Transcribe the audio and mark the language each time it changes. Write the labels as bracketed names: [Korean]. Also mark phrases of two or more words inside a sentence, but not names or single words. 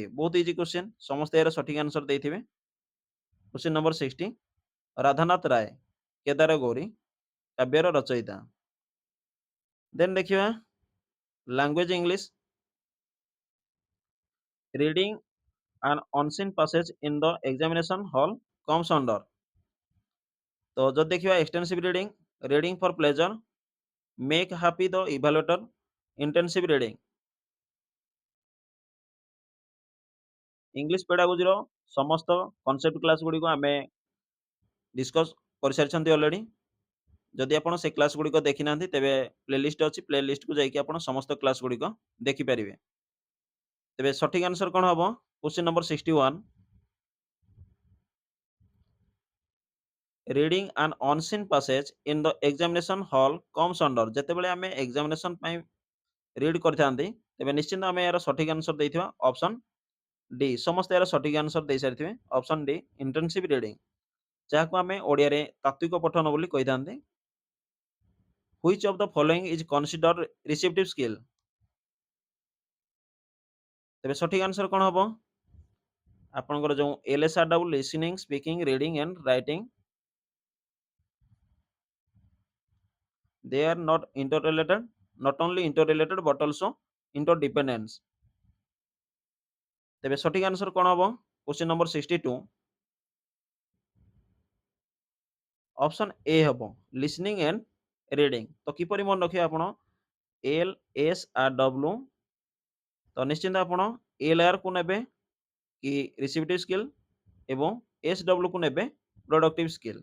[Odia] ବହୁତ [English] easy question, [Odia] ସମସ୍ତେ ଏହାର ସଠିକ୍ ଆନ୍ସର ଦେଇଥିବେ। [English] question number [Odia] 60 ରାଧାନାଥ ରାୟ କେଦାର ଗୌରୀ କାବ୍ୟର ରଚୟିତା। ଦେନ୍ ଦେଖିବା [English] language English. ରିଡିଂ an unseen passage in the examination hall comes under। [Odia] ତ ଯଦି ଦେଖିବା [English] extensive reading, reading for pleasure, make happy the evaluator, intensive reading. English pedagogy [Odia] ସମସ୍ତ [English] concept class [Odia] ଗୁଡ଼ିକ ଆମେ ଡିସ୍କସ୍ କରିସାରିଛନ୍ତି ଅଲରେଡ଼ି। ଯଦି ଆପଣ ସେ କ୍ଲାସ୍ ଗୁଡ଼ିକ ଦେଖିନାହାନ୍ତି ତେବେ ପ୍ଲେଲିଷ୍ଟ ଅଛି, ପ୍ଲେଲିଷ୍ଟକୁ ଯାଇକି ଆପଣ ସମସ୍ତ କ୍ଲାସ୍ ଗୁଡ଼ିକ ଦେଖିପାରିବେ। ତେବେ ସଠିକ୍ ଆନ୍ସର କ'ଣ ହେବ? [English] question number 61 reading an unseen passage in the examination hall comes under। [Odia] ଯେତେବେଳେ ଆମେ ଏକ୍ସାମିନେସନ୍ ପାଇଁ ରିଡ୍ କରିଥାନ୍ତି ତେବେ ନିଶ୍ଚିନ୍ତ ଆମେ ଏହାର ସଠିକ୍ ଆନ୍ସର ଦେଇଥିବା [English] option D. [Odia] ସମସ୍ତେ ଏହାର ସଠିକ୍ ଆନ୍ସର ଦେଇସାରିଥିବେ। [English] option D intensive reading, [Odia] ଯାହାକୁ ଆମେ ଓଡ଼ିଆରେ ତାତ୍ତ୍ୱିକ ପଠନ ବୋଲି କହିଥାନ୍ତି। [English] which of the following is considered receptive skill. [Odia] ତେବେ ସଠିକ୍ ଆନ୍ସର କ'ଣ ହେବ? ଆପଣଙ୍କର ଯେଉଁ [English] LSRW listening, speaking, reading and writing, they are not interrelated, not only interrelated but also interdependence। [Odia] ତେବେ ସଠିକ୍ ଆନ୍ସର କ'ଣ ହେବ? [English] question number 62 option A ହେବ listening and reading. [Odia] ତ କିପରି ମନେ ରଖିବେ ଆପଣ? LSRW, ତ ନିଶ୍ଚିନ୍ତ ଆପଣ LR କୁ ନେବେ କି [English] receptive skill [Odia] ଏବଂ SW କୁ ନେବେ [English] productive skill.